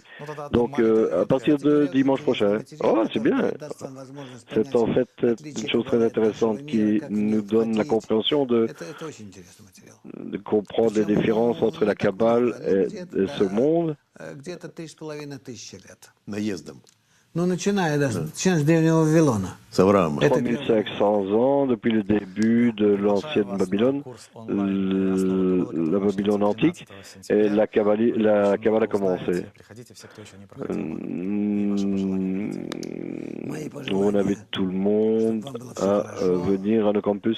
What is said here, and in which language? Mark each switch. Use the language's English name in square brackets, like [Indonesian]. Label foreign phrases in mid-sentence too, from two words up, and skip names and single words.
[French] Donc, à partir de dimanche prochain. Oh, c'est bien. C'est en fait une chose très intéressante qui nous donne la compréhension de comprendre les différences entre la Kabbale et ce monde. [Russian] Где-то 3500 лет. Наездом. Ну, начиная с древнего Вавилона. С Авраама. [French] 3500 ans depuis le début de l'ancienne Babylone, la Babylone antique, et la Kabbale a commencé. On invite tout le monde à venir à nos campus.